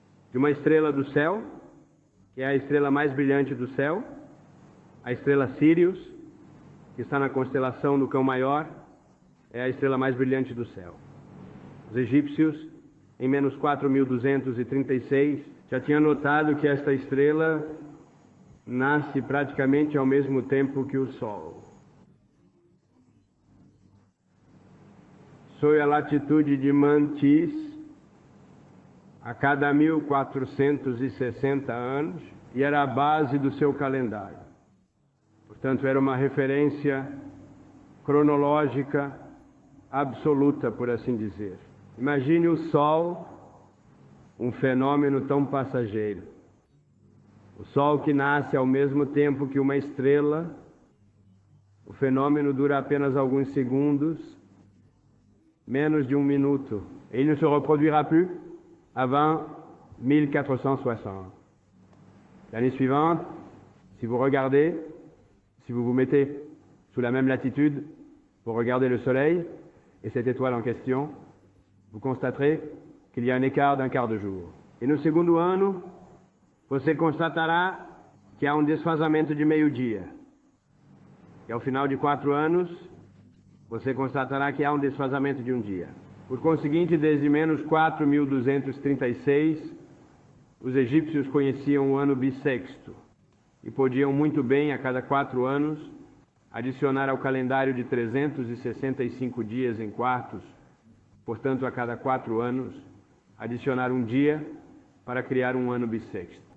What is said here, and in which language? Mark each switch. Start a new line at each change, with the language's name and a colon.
Portuguese: De uma estrela do céu, que é a estrela mais brilhante do céu, a estrela Sirius, que está na constelação do Cão Maior, é a estrela mais brilhante do céu. Os egípcios, em menos 4.236, já tinham notado que esta estrela nasce praticamente ao mesmo tempo que o Sol. Sob a latitude de Mantis, a cada 1460 anos e era a base do seu calendário. Portanto, era uma referência cronológica absoluta, por assim dizer. Imagine o Sol, um fenômeno tão passageiro. O Sol que nasce ao mesmo tempo que uma estrela, o fenômeno dura apenas alguns segundos, menos de um minuto.
French: Et il ne se reproduira plus avant 1460. L'année suivante, si vous regardez, si vous vous mettez sous la même latitude pour regarder le Soleil et cette étoile en question, vous constaterez qu'il y a un écart d'un quart de jour.
Portuguese: E no segundo ano, você constatará que há um desfazamento de meio-dia. E ao final de 4 anos, você constatará que há um desfazamento de um dia. Por conseguinte, desde menos 4.236, os egípcios conheciam o ano bissexto e podiam muito bem, a cada 4 anos, adicionar ao calendário de 365 dias em quartos, portanto, a cada 4 anos, adicionar um dia para criar um ano bissexto.